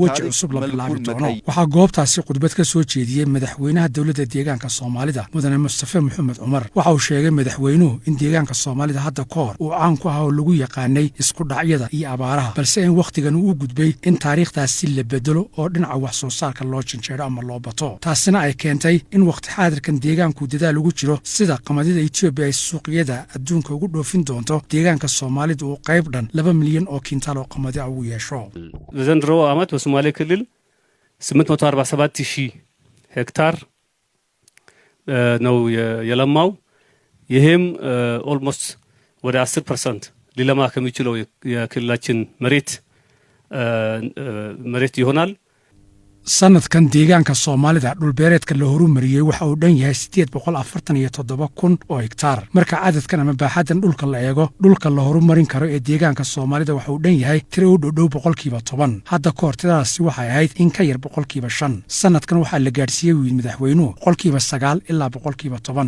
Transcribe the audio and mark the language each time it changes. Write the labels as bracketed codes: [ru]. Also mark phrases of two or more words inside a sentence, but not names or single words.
[so] waji cusub la bilaabi doono waxaa goobtaasi khudbad ka soo jeediyay madaxweynaha dowladda deegaanka Soomaalida mudane Mustafa Maxamed Umar waxa uu sheegay madaxweynuhu in deegaanka Soomaalida hadda ka hor uu caan ku ahaa oo lagu yaqaanay isku dhacyada iyo abaaraha balse in waqtigan uu gudbay in taariikhdaasi la bedelo oo dhinaca wax soo saarka loo janjeero ama loo bato taasina ay keentay in waqti xaadirkan deegaanku dadaal ugu jiro sida qamadida Itoobiya ay suuqyada adduunka ugu dhoofin doonto deegaanka Soomaalida oo qayb dhan 2 milyan oo kintaal oo qamadi ah uu yeesho [am] ዘንድሮ ዓመት በሶማሌ ክልል 847000 ሄክታር ነው የለማው ይሄም ኦልሞስት ወደ 10% ሊለማ ከሚችለው የክልላችን መሬት ይሆናል [so] sanadkan deegaanka soomaalida dhulbeereedka la horumariyey waxa uu dhan yahay 847,000 oo hektaar marka cadadkan ama baaxaddan dhulka la eego dhulka la horumarin karo ee deegaanka soomaalida waxa uu dhan yahay tiro u dhow 10%. hadda ka hor tiradaasi waxay ahayd in ka yar 5%. sanadkan waxaa la gaadhsiiyey wiil madaxweynuhu 9% ilaa 10%.